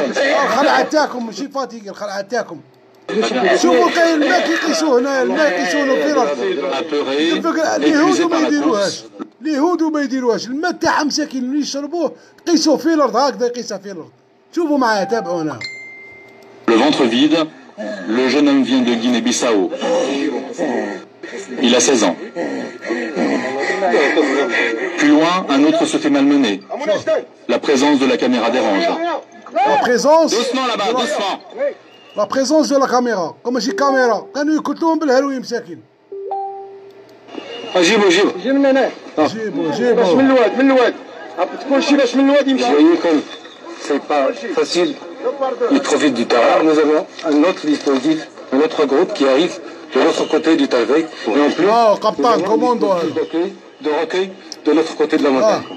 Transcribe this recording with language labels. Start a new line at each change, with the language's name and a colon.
Arabic: الخلعه تاعكم ماشي فاتيكي، الخلعه تاعكم. شوفوا كاين الماء كيقيسوه هنا، الماء كيقيسوه في الارض. اليهود ما يديروهاش، الماء تاعهم مساكين اللي يشربوه قيسوه في الارض، هكذا يقيسها في الارض. شوفوا معايا تابعوا هنا.
French: Le ventre vide, le jeune homme vient de Guinée-Bissau. Il a 16 ans. Plus loin, un autre se fait malmener. La présence de la caméra dérange. Doucement là-bas, doucement. La présence de la caméra.
Arabic: ماشي كاميرا، كانوا يقتلوهم بالهروين مساكين. جيبوا من هنا. جيبوا باش من الواد تكون شي باش من الواد يمشي.
French: C'est pas facile. Il profite du terrain. Nous avons un autre dispositif, un autre groupe qui arrive de l'autre côté du Talvec et en plus capitaine, commando de recueil de l'autre côté de la montagne.